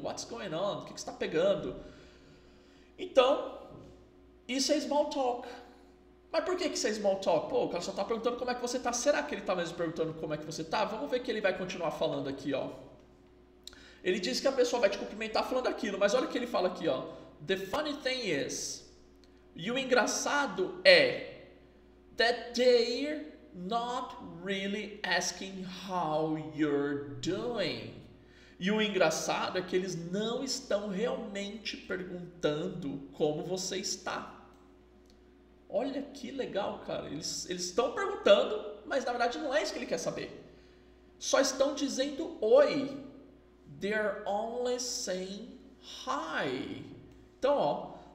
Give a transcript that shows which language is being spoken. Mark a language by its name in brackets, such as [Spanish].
[English] What's going on? [Portuguese] O que está pegando? Então, isso é small talk. Mas por que isso é small talk? Pô, o cara só está perguntando como é que você está. Será que ele está mesmo perguntando como é que você está? Vamos ver que ele vai continuar falando aqui, ó. Ele diz que a pessoa vai te cumprimentar falando aquilo, mas olha o que ele fala aqui, ó. [English] The funny thing is... [Portuguese] E o engraçado é [English] that they're not really asking how you're doing. [Portuguese] E o engraçado é que eles não estão realmente perguntando como você está. Olha que legal, cara. Eles estão perguntando, mas na verdade não é isso que ele quer saber. Só estão dizendo oi. [English] They're only saying hi. [Portuguese] Então, ó.